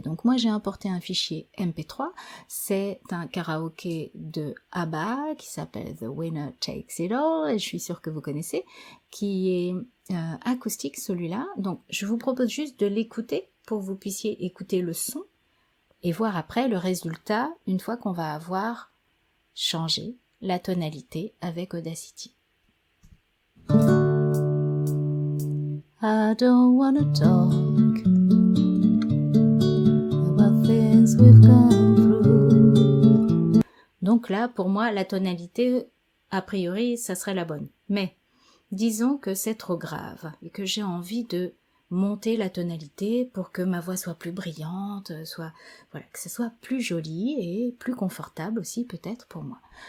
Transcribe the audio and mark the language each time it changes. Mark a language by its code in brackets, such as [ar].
[fr] Donc moi j'ai importé un fichier MP3, c'est un karaoké de ABBA qui s'appelle The Winner Takes It All, et je suis sûre que vous connaissez, qui est acoustique celui-là. Donc je vous propose juste de l'écouter pour que vous puissiez écouter le son et voir après le résultat une fois qu'on va avoir changé la tonalité avec Audacity. [en] I don't wanna talk about things we've gone through. [fr] Donc là, pour moi, la tonalité, a priori, ça serait la bonne. Mais disons que c'est trop grave et que j'ai envie de monter la tonalité pour que ma voix soit plus brillante, voilà, que ce soit plus joli et plus confortable aussi peut-être pour moi.